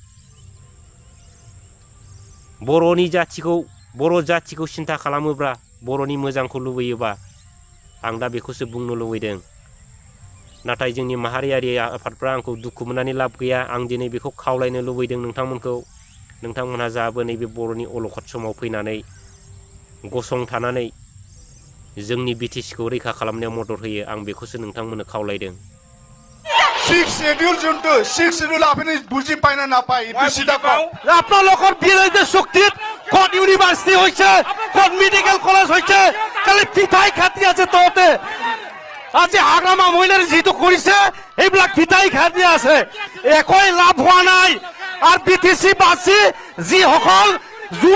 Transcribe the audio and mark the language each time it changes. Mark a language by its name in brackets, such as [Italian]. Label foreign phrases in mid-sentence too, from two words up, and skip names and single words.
[Bodo] बर' जाथिखौ सिन्था खालामोब्ला बर'नि मोजांखौ लुबैयोबा आं दा बेखौसो बुंनो लुबैदों नाथाय जोंनि माहारियारि आफादफ्रा आंखौ दुखु मोननानै लाब गैया आं दिनै बेखौ खावलायनो लुबैदों नोंथांमोनहा जाबो नैबे बर'नि अलखद समाव फैनानै गसंथानानै जोंनि बिटिसिखौ रैखा खालामनायाव मदद होयो आं बेखौसो नोंथांमोननो खावलायदों [Assamese] 6 শিডিউল যোনটো 6 শিডিউল আপুনি বুজি পায় না নাপায় এইটো সিধা কওক আপোনালোকৰ বিৰোধী শক্তিত ক'ত ইউনিভাৰ্চিটি হৈছে ক'ত [English] medical college [Assamese] হৈছে খালি পিঠাই খাতি আছে তহঁতে আজি হাগ্ৰামা মহিলাৰ যিটো কৰিছে এইবিলাক পিঠাই খাতি আছে একোই লাভ হোৱা নাই আৰু বিটিচি বাছি যিসকল যুৱ